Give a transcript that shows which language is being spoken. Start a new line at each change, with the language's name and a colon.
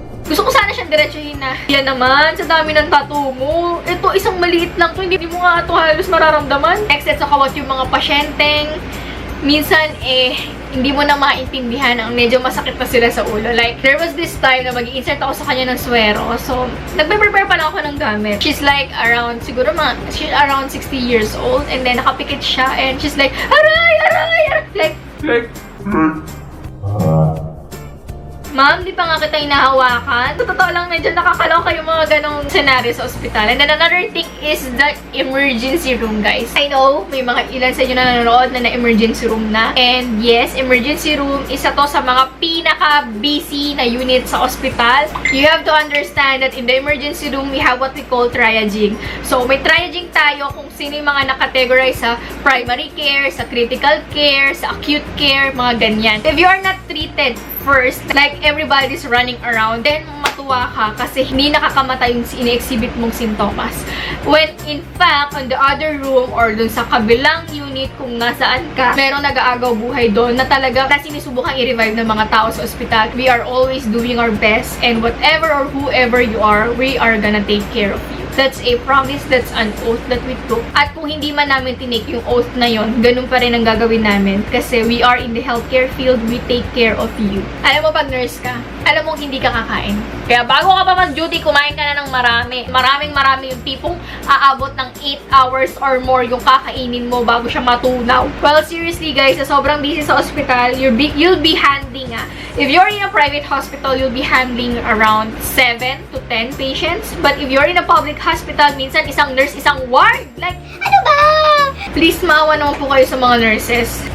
Filipino: Gusto ko sana siyang diretsuhin na, yan naman, sa dami ng tattoo mo. Ito, isang maliit lang to, hindi mo nga ito halos mararamdaman. Next, sa kawat yung mga pasyenteng, minsan, hindi mo na maintindihan ang medyo masakit pa sila sa ulo.
English: Like, there was this time
Filipino: na mag-i-insert ako sa kanya ng swero. So, nagpe-prepare pa lang ako ng gamit.
English: She's like around,
Filipino: siguro
English: she's around 60 years old, and then
Filipino: nakapikit siya,
English: and she's like, aray, aray, aray.
Filipino: Like, ma'am, di pa nga kita hinahawakan. Sa totoo lang, medyo nakakaloka yung mga ganong scenario sa ospital.
English: And then another thing is the emergency room, guys. I know,
Filipino: may mga ilan sa inyo na nanonood na emergency room na.
English: And yes,
Filipino: emergency room, isa to sa mga pinaka-busy na unit sa ospital.
English: You have to understand that in the emergency room, we have what we call triaging.
Filipino: So, may triaging tayo kung sino yung mga nakategorize sa primary care, sa critical care, sa acute care, mga ganyan.
English: If you are not treated first, like everybody's running around, then
Filipino: matuwa ka kasi hindi nakakamatay yung ini-exhibit mong sintomas.
English: When in fact, on the other room or
Filipino: dun sa kabilang unit kung nasaan ka, merong nag-aagaw buhay doon na talaga na sinisubukang i-revive ng mga tao sa ospital.
English: We are always doing our best, and whatever or whoever you are, we are gonna take care of you. That's a promise, that's an oath that we took.
Filipino: At kung hindi man namin tinake yung oath na yon, ganun pa rin ang gagawin namin. Kasi
English: we are in the healthcare field, we take care of you.
Filipino: Alam mo, pag nurse ka, alam mo hindi ka kakain. Kaya bago ka pa mag-duty, kumain ka na ng marami. Maraming yung tipong aabot ng 8 hours or more yung kakainin mo bago siya matunaw.
English: Well, seriously guys,
Filipino: sa sobrang busy sa hospital,
English: you'll be handling if you're in a private hospital, you'll be handling around 7 to 10 patients. But if you're in a public hospital,
Filipino: minsan isang nurse, isang ward. Like, ano ba? Please, maawa naman po kayo sa mga nurses.